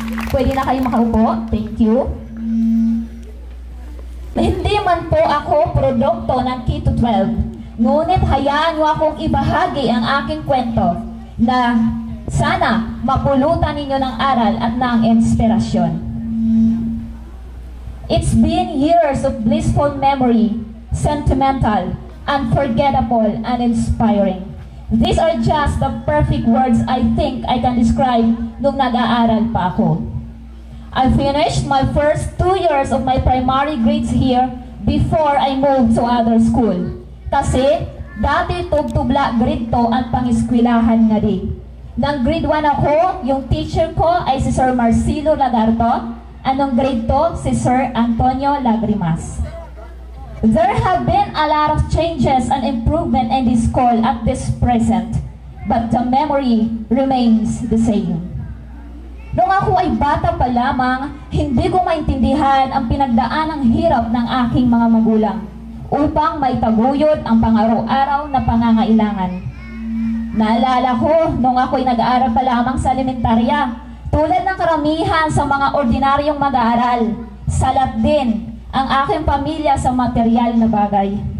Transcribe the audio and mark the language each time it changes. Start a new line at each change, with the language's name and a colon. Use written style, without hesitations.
Filipino: Pwede na kayo makaupo.
English: Thank you.
Filipino: Hindi man po ako produkto ng K-12, ngunit hayaan mo akong ibahagi ang aking kwento na sana mapulutan ninyo ng aral at ng inspirasyon.
English: It's been years of blissful memory, sentimental, unforgettable, and inspiring. These are just the perfect words I think I can describe
Filipino: nung nag-aaral pa ako.
English: I finished my first 2 years of my primary grades here before I moved to other school.
Filipino: Kasi dati tubtubla grade 2 ang pang-eskwelahan nga di. Nang grade 1 ako, yung teacher ko ay si Sir Marcelo Lagarto. Anong grade 2? Si Sir Antonio Lagrimas.
English: There have been a lot of changes and improvement in this school at this present, but the memory remains the same.
Filipino: Nung ako ay bata pa lamang, hindi ko maintindihan ang pinagdaan ng hirap ng aking mga magulang upang maitaguyod ang pang-araw-araw na pangangailangan. Naalala ko nung ako'y nag-aaral pa lamang sa elementarya, tulad ng karamihan sa mga ordinaryong mag-aaral, salat din ang aking pamilya sa material na bagay.